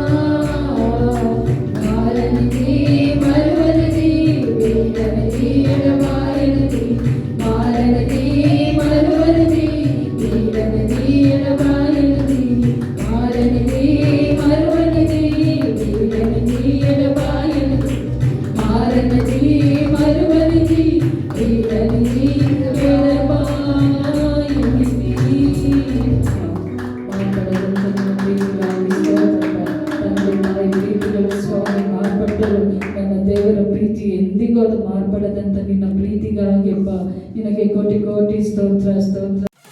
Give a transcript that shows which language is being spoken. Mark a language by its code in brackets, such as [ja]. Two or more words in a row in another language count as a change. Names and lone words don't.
[te] మారనిది మరువనిది వీడనిది ఎడబాయనిది, మారనిది మరువనిది వీడనిది ఎడబాయనిది, మారనిది మరువనిది వీడనిది ఎడబాయనిది, మారనిది మరువనిది వీడనిది ఎడబాయనిది. [kn] ನನ್ನ ದೇವರ ಪ್ರೀತಿ ಎಂದಿಗೂ ಅದು ಮಾರ್ಪಡದಂತ ನಿನ್ನ ಪ್ರೀತಿಗಾಗಿ ನಿನಗೆ ಕೋಟಿ ಕೋಟಿ ಸ್ತೋತ್ರ ಸ್ತೋತ್ರ.